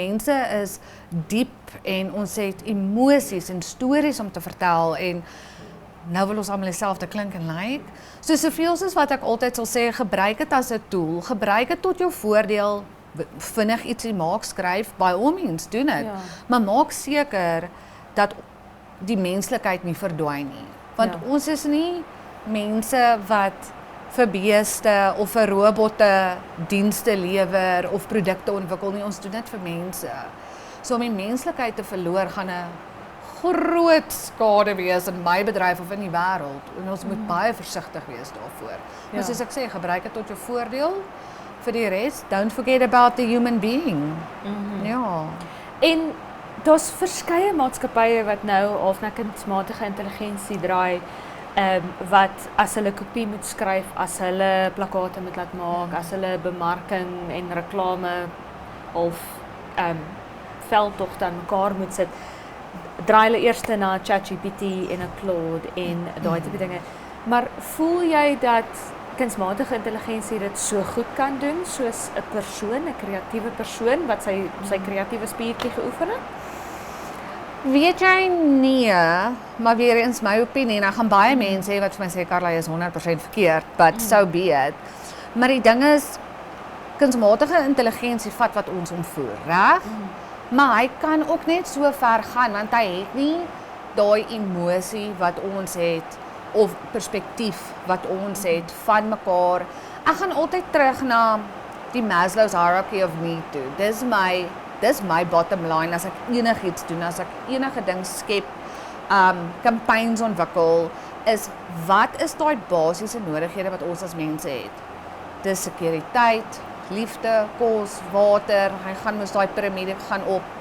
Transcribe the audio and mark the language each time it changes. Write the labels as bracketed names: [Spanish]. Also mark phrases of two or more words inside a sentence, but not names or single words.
[Afrikaans] Mense is diep en ons het emosies en stories om te vertel en nou wil ons almal dieselfde klink en lyk. So soveel soos wat ek altyd sal sê, gebruik dit as 'n tool, gebruik dit tot jou voordeel, vinnig ietsie maak, skryf, [English] by all means, [Afrikaans] doen dit. Ja. Maar maak seker dat die menslikheid nie verdwyn nie. Want ons is nie mense wat vir beeste of vir robotte dienste lewer of produkte ontwikkel nie, ons doen dit vir mense. So om die menslikheid te verloor gaan 'n groot skade wees in my bedryf of in die wêreld en ons moet baie versigtig wees daarvoor. Maar soos ek sê, gebruik dit tot jou voordeel. Vir die res, [English] don't forget about the human being. [Afrikaans] Ja. En daar's verskeie maatskappye wat nou half na kunsmatige intelligensie draai, wat as hulle kopie moet skryf, as hulle plakkate moet laat maak, as hulle bemarking en reklame of veldtogte aan mekaar moet sit, draai hulle eers na ChatGPT en 'n Claude en daai tipe dinge. Maar voel jy dat kunsmatige intelligensie dit so goed kan doen soos 'n persoon, 'n kreatiewe persoon wat sy kreatiewe spiertjie geoefen het? Weet jy nee, maar weer eens my opinie en dan gaan baie mense hê wat vir my sê Karla is 100% verkeerd, [English] but so be it. [Afrikaans] Maar die ding is kunsmatige intelligensie vat wat ons ontvoer, reg? Maar hy kan ook net so ver gaan want hy het nie daai emosie wat ons het of perspektief wat ons het van mekaar. Ek gaan altyd terug na die Maslow's [English] hierarchy of need [Afrikaans] toe. Dis my [English] bottom line [Afrikaans] as ek enigiets doen, as ek enige ding skep, campaigns ontwikkel, is wat is daai basiese noodighede wat ons as mense het? Dis sekuriteit, liefde, kos, water, hy gaan mos daai piramide gaan op.